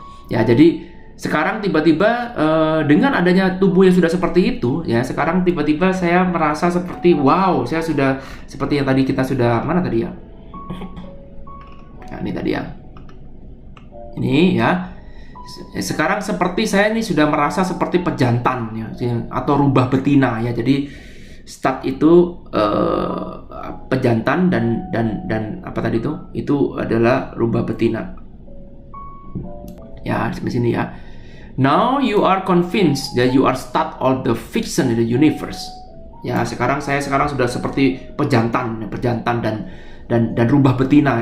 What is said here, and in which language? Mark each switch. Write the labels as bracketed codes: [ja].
[id] Ya, jadi sekarang tiba-tiba dengan adanya tubuh yang sudah seperti itu, ya, sekarang tiba-tiba saya merasa seperti wow, saya sudah seperti yang tadi kita sudah mana tadi ya? Nah, ini tadi ya. Ini ya. Sekarang seperti saya ini sudah merasa seperti pejantan ya, atau rubah betina ya. Jadi start itu pejantan dan apa tadi itu adalah rubah betina. Ya, di sini ya. [en] Now you are convinced that you are start of the fiction in the universe. [id] Ya, saya sekarang sudah seperti pejantan dan rubah betina.